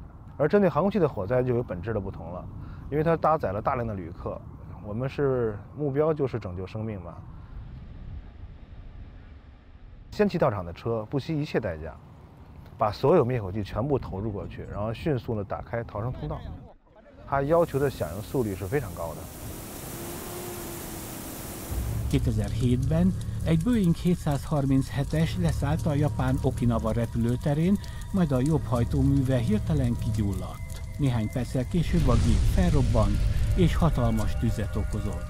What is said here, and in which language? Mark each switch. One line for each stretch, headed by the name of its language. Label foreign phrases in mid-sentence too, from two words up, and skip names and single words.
Chinese: 而针对航空器的火灾就有本质的不同了，因为它搭载了大量的旅客，我们是目标就是拯救生命嘛。先期到场的车不惜一切代价，把所有灭火器全部投入过去，然后迅速的打开逃生通道。它要求的响应速率是非常高的。
Hungarian: 2007-ben egy Boeing 737-es leszállt a japán Okinawa repülőterén, majd a jobb hajtóműve hirtelen kigyulladt. Néhány perccel később a gép felrobbant és hatalmas tüzet okozott.